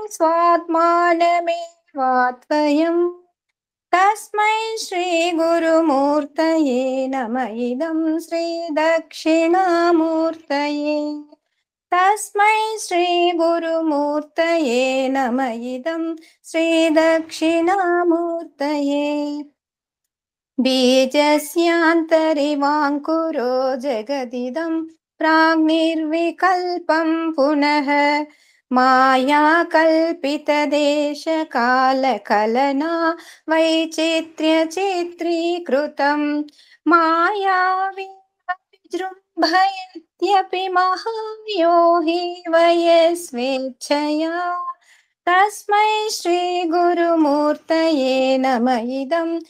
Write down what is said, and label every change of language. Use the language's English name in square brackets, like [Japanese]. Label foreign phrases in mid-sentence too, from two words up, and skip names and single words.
[Sanskrit] స్వాత్మానమేవాత్వయం తస్మై శ్రీ గురుమూర్తయే నమః ఇదం శ్రీ దక్షిణామూర్తయే తస్మై శ్రీ గురుమూర్తయే నమః ఇదం శ్రీ దక్షిణామూర్తయే బీజస్యాంతరివాంకురో జగదిదం प्राग्निर्विकल्पं पुनः माया कल्पितदेशकालकलना वैचित्र्यचित्रीकृतं मायावी विजृम्भयत्यपि महायो हि वयस्वेच्छया तस्मै श्रीगुरुमूर्तये नमः इदं